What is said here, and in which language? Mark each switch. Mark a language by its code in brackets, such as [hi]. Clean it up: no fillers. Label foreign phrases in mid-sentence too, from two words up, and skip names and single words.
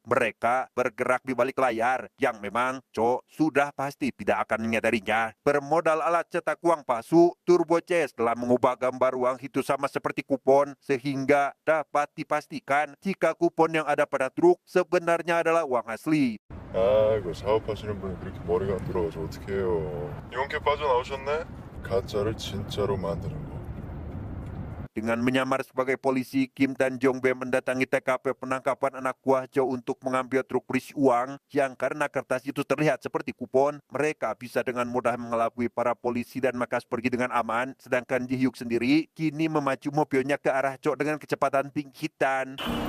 [id] Mereka bergerak di balik layar, yang memang Cho sudah pasti tidak akan menyadarinya. Bermodal alat cetak uang palsu, Turbo Chase telah mengubah gambar uang itu sama seperti kupon, sehingga dapat dipastikan jika kupon yang ada pada truk sebenarnya adalah uang asli. [ko] 아이고 사업하시는 분이 그렇게 머리가 안 돌아가서 어떻게 해요. 용케 빠져나오셨네? 가짜를 진짜로 만드는 거. [id] Dengan menyamar sebagai polisi, Kim dan Jong-bae mendatangi TKP penangkapan anak buah Cho untuk mengambil truk berisi uang yang karena kertas itu terlihat seperti kupon, mereka bisa dengan mudah mengelabui para polisi dan makas pergi dengan aman, sedangkan Ji-hyuk sendiri kini memacu mobilnya ke arah Cho dengan kecepatan tinggi dan